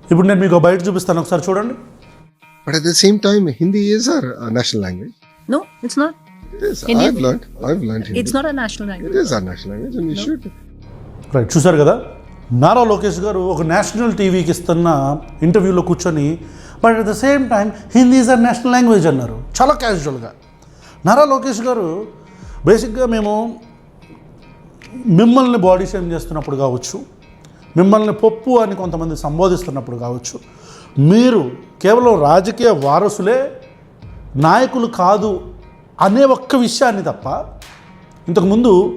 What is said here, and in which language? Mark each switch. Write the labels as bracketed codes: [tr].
[te] ఇప్పుడు నేను మీకు బయట చూపిస్తాను, ఒకసారి చూడండి. [en] But at the same time, Hindi is our national language. No, it's not. It is. Hindi. I've learned Hindi. It's not a national language. It is our national language and we should. [te] Right, చూసారు కదా, నారా లోకేష్ గారు ఒక national టీవీకి ఇస్తున్న ఇంటర్వ్యూలో కూర్చొని [en] but at the same time Hindi is a national language [te] అన్నారు, చాలా క్యాజువల్గా. నారా లోకేష్ గారు బేసిక్గా మేము మిమ్మల్ని బాడీ షేమ్ చేస్తున్నప్పుడు కావచ్చు, మిమ్మల్ని పప్పు అని కొంతమంది సంబోధిస్తున్నప్పుడు కావచ్చు, మీరు కేవలం రాజకీయ వారసులే, నాయకులు కాదు అనే ఒక్క విషయాన్ని తప్ప ఇంతకుముందు